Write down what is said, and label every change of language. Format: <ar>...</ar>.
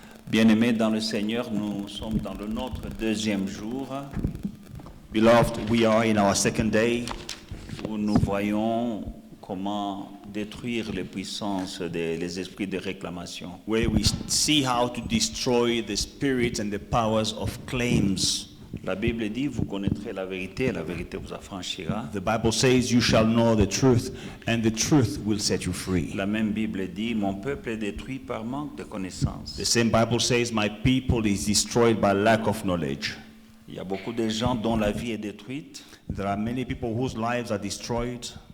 <fr>Bien-aimés dans le Seigneur, nous sommes dans notre deuxième jour</fr> <en>Beloved, we are in our second day</en> <fr>où nous voyons comment détruire les puissances les esprits de réclamation.</fr> <en>where we see how to destroy the spirits and the powers of claims.</en> <fr>La Bible dit, vous connaîtrez la vérité vous affranchira.</fr> <en>The Bible says you shall know the truth and the truth will set you free.</en> <fr>La même Bible dit, mon peuple est détruit par manque de connaissance.</fr> <en>The same Bible says my people is destroyed by lack of knowledge.</en> <fr>Il y a beaucoup de gens dont la vie est détruite.</fr> <en>There are many people whose lives are destroyed.</en>